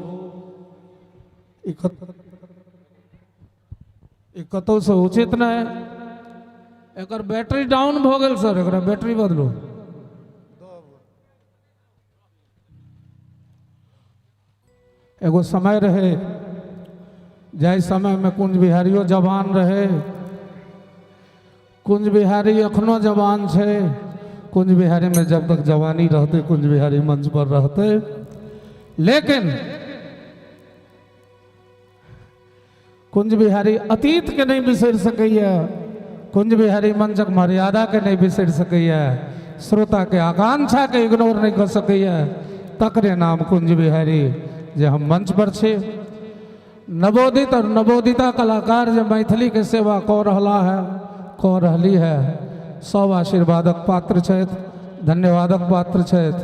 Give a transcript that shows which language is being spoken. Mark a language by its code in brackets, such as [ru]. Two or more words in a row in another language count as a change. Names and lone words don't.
[mai] कतौ से उचित नहीं। एकर [en] battery down [mai] भ गेल सर, एकरा बैटरी बदलू। एगो समय रहे जाहि समय में कुंज बिहारियो जवान रहे। कुंज बिहारी अखनो जवान छे। कुंज बिहारी में जब तक जवानी रहते कुंज बिहारी मंच पर रहते, लेकिन कुंज बिहारी अतीत के नहीं बिसर सकैया। कुंज बिहारी मंचक मर्यादा के नहीं बिसर सकैया। श्रोता के आकांक्षा के इग्नोर नहीं कर सकैया। तकरे नाम कुंज बिहारी जे हम मंच पर छे। नवोदित और नवोदिता कलाकार जो मैथिली के सेवा कऽ रहला है, कऽ रहली है, सब आशीर्वादक पात्र छथि, धन्यवादक पात्र छथि।